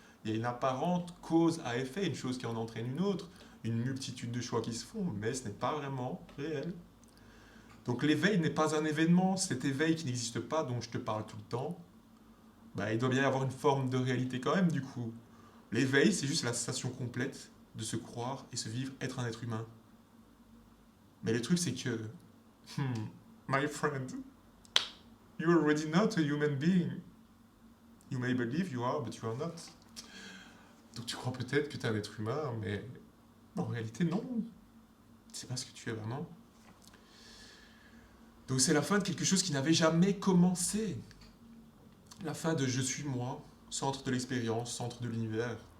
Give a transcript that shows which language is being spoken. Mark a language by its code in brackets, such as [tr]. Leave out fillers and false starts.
[fr] Il y a une apparente cause à effet, une chose qui en entraîne une autre, une multitude de choix qui se font, mais ce n'est pas vraiment réel. Donc l'éveil n'est pas un événement, cet éveil qui n'existe pas, dont je te parle tout le temps, bah, il doit bien y avoir une forme de réalité quand même du coup. L'éveil, c'est juste la sensation complète de se croire et se vivre être un être humain. Mais le truc, c'est que, [en] hmm, my friend, you're already not a human being. You may believe you are, but you are not. [fr] Donc tu crois peut-être que tu es un être humain, mais en réalité, non. C'est pas ce que tu es vraiment. Donc c'est la fin de quelque chose qui n'avait jamais commencé. La fin de je suis moi, centre de l'expérience, centre de l'univers.